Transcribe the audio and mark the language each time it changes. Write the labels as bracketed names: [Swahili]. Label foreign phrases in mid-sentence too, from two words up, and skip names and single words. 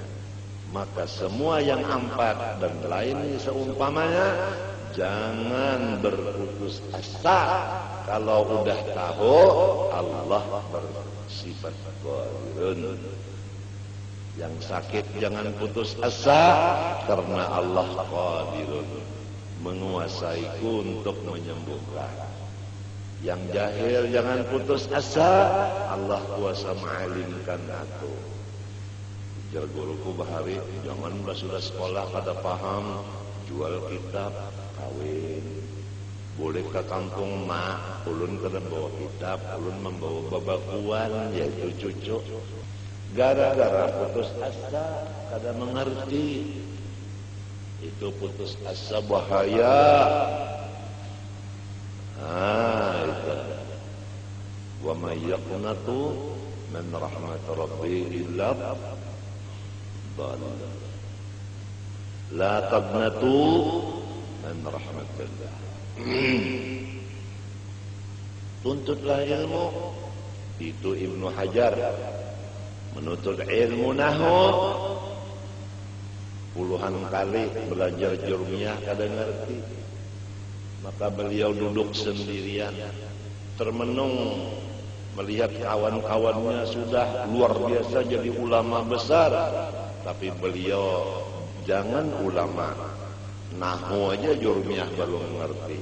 [Indonesian] Maka semua yang 4 dan lain seumpamanya, jangan berputus asa kalau udah tahu Allah bersifat qadirun. Yang sakit jangan putus asa karena Allah qadirun, menguasaiku untuk menyembuhkan. Yang jahil jangan putus asa, Allah kuasa mengalimkan aku. [Banjar] Ujar guruku bahari, jangan sudah sekolah kada paham, jual kitab, kawin. Boleh ke kampung mak, ulun kada bawa kitab, ulun membawa babakuan, yaitu cucu. [Indonesian] Gara-gara putus asa, kada mengerti. Itu putus asa bahaya. Itu. [Arabic] ومن يقنط من رحمة ربه إلا الضالون. لا تقنطوا من رحمة الله. [Indonesian] Tuntutlah ilmu. Itu Ibnu Hajar menuntut ilmu nahwu puluhan kali belajar jurmiyah kada ngerti. Maka beliau duduk sendirian termenung melihat kawan-kawannya sudah luar biasa jadi ulama besar, tapi beliau jangan ulama nahwu aja jurmiyah baru mengerti.